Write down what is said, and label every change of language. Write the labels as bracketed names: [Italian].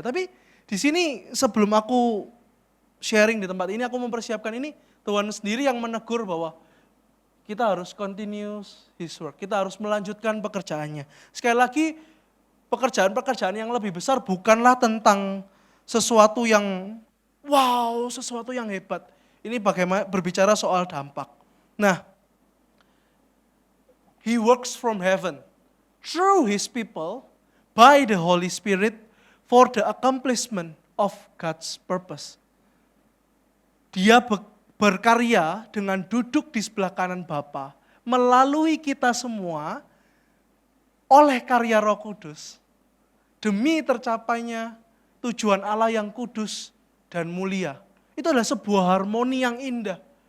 [Indonesian] Tapi di sini sebelum aku sharing di tempat ini, aku mempersiapkan ini, Tuhan sendiri yang menegur bahwa kita harus [English] continue his work, [Indonesian] kita harus melanjutkan pekerjaannya. Sekali lagi, pekerjaan-pekerjaan yang lebih besar bukanlah tentang sesuatu yang wow, sesuatu yang hebat. Ini bagaimana berbicara soal dampak. [English] Nah, he works from heaven through his people by the Holy Spirit for the accomplishment of God's purpose. [Indonesian] Dia berkarya dengan duduk di sebelah kanan Bapa melalui kita semua oleh karya Roh Kudus demi tercapainya tujuan Allah yang kudus dan mulia. Itu adalah sebuah harmoni yang indah.